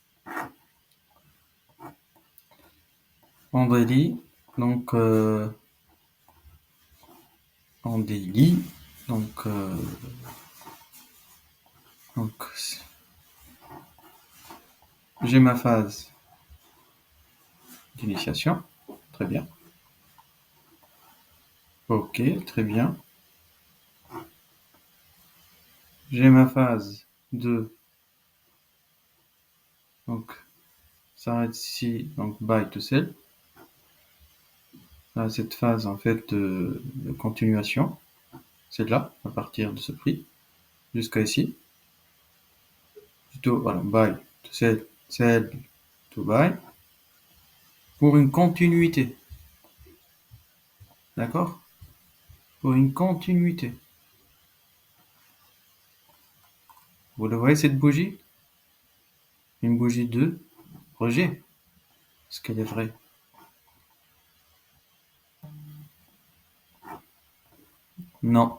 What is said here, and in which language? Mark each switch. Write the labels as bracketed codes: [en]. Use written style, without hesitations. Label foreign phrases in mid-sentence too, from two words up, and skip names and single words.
[fr] En daily, donc en daily, donc j'ai ma phase d'initiation, très bien. Ok, très bien. J'ai ma phase de, donc ça arrête ici, donc [en] buy to sell. [fr] Là, cette phase en fait de continuation, c'est là, à partir de ce prix, jusqu'à ici. Plutôt, voilà, [en] buy to sell, sell to buy, [fr] pour une continuité. D'accord? Pour une continuité. Vous le voyez cette bougie? Une bougie de rejet. Est-ce qu'elle est vraie? Non.